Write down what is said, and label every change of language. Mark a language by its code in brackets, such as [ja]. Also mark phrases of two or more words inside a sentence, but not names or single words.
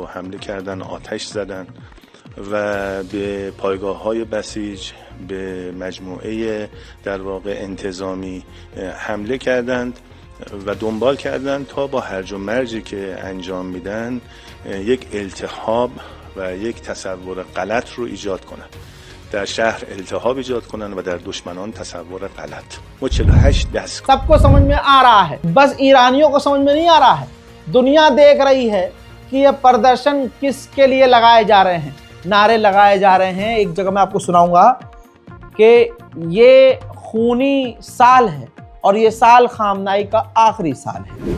[fa] حمله کردن، آتش زدن و به پایگاه‌های بسیج، به مجموعه در واقع انتظامی حمله کردند و دنبال کردن تا با هرج و مرجی که انجام میدن یک التهاب و یک تصور غلط رو ایجاد کنن، در شهر التهاب ایجاد کنن و در دشمنان تصور غلط. वो 48 دستگاه [hi] सबको समझ में आ रहा है, बस ईरानियों को समझ में नहीं आ रहा है। दुनिया देख रही है कि ये प्रदर्शन किसके लिए लगाए जा रहे हैं, नारे लगाए जा रहे हैं। एक जगह मैं आपको सुनाऊंगा कि ये खूनी साल है और ये साल खामनाई का आखिरी साल है।